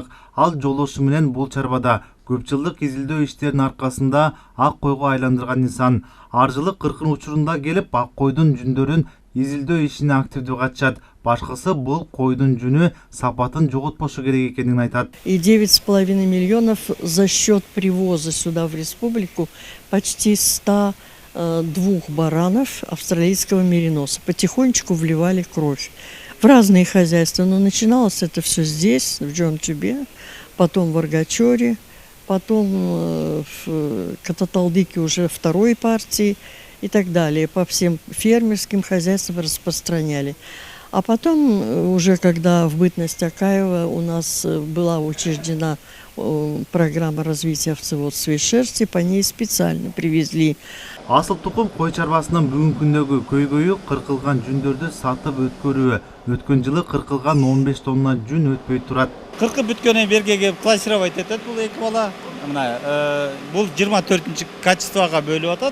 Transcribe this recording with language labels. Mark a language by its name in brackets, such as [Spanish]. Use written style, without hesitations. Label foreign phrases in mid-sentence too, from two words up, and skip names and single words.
[Kyrgyz] Ал жолдошу менен бул чарбада көп жылдык изилдөө иштеринин аркасында ак койго айландырган инсан. Ар жылы кыркын учурунда келип ак койдун жүндөрүн изилдөө ишине активдүү катышат. Башкысы бул койдун жүнү сапатын жоготпошу керек экенин айтат. [Russian] И 9,5 миллионов за счет привоза сюда в республику почти 102 баранов австралийского мериноса. Потихонечку вливали кровь в разные хозяйства. Но начиналось это все здесь, в Джонтюбе, потом в Аргачоре, потом в Кататалдыке уже второй партии и так далее. По всем фермерским хозяйствам распространяли. А потом, уже когда в бытность Акаева у нас была учреждена программа развития овцеводства и шерсти, по ней специально привезли. [Kyrgyz] Асыл тукум кой чарбасынын бүгүнкү күндөгү көйгөйү кыркылган жүндөрдү сатып өткөрүү. Өткөн жылы кыркылган 15 тонна жүн өтпөй турат. Кыркып бүткөнөн берге келип классировать этет бул эки бала. Мына бул 24-нчи качествого бөлүп атат.